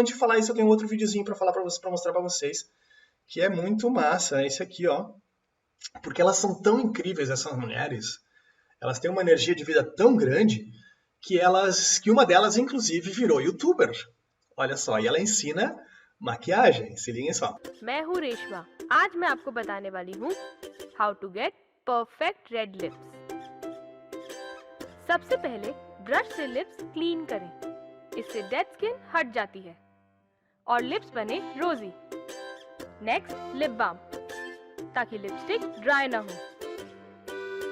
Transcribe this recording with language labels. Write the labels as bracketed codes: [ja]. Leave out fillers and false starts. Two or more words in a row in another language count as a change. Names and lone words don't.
[pt] Antes de falar isso, eu tenho um outro videozinho para falar para vocês, para mostrar para vocês, que é muito massa. É esse aqui, ó. Porque elas são tão incríveis, essas mulheres. Elas têm uma energia de vida tão grande que uma delas, inclusive, virou youtuber. Olha só, e ela ensina maquiagem. Se liguem só. [hi] मैं हूँ रेशमा। आज मैं आपको बताने वाली हूँ [en] how to get perfect red lips. [hi] सबसे पहले ब्रश से [en] lips clean [hi] करें, इससे [en] dead skin [hi] हट जाती है और लिप्स बने रोजी। [en] next lip balm, [hi] ताकि [en] lipstick dry [hi] ना हो।